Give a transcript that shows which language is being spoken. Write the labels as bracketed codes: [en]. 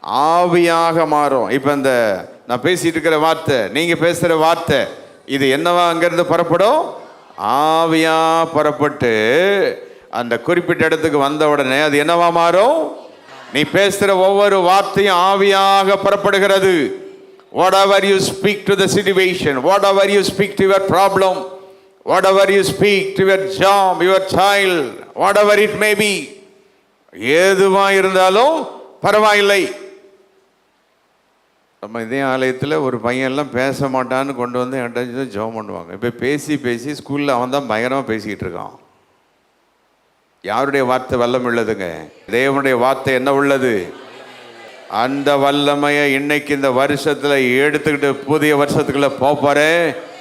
[ta] ஆவியாக மாறும். இப்ப இந்த நான் பேசிட்டு இருக்கிற வார்த்தை, நீங்க பேசுற வார்த்தை, இது என்னவா அங்கிருந்து புறப்படும்? ஆவியா புறப்பட்டு அந்த குறிப்பிட்ட இடத்துக்கு வந்த உடனே அது என்னவா மாறும்? நீ பேசுற ஒவ்வொரு வார்த்தையும் ஆவியாக புறப்படுகிறது. [en] Whatever you speak to the situation, whatever you speak to your problem, whatever you speak to your job, your child, whatever it may be, [ta] எதுவா இருந்தாலும் பரவாயில்லை. நம்ம இதே ஆலயத்தில் ஒரு பையன்லாம் பேச மாட்டான்னு கொண்டு வந்து என்கிட்ட ஜெபம் பண்ணுவாங்க. இப்போ பேசி பேசி ஸ்கூலில் அவன் தான் பயங்கரமாக பேசிக்கிட்டு இருக்கான். யாருடைய வார்த்தை வல்லமை உள்ளதுங்க? தேவனுடைய வார்த்தை என்ன உள்ளது? அந்த வல்லமையை இன்னைக்கு இந்த வருஷத்தில் எடுத்துக்கிட்டு புதிய வருஷத்துக்குள்ள போறேன்.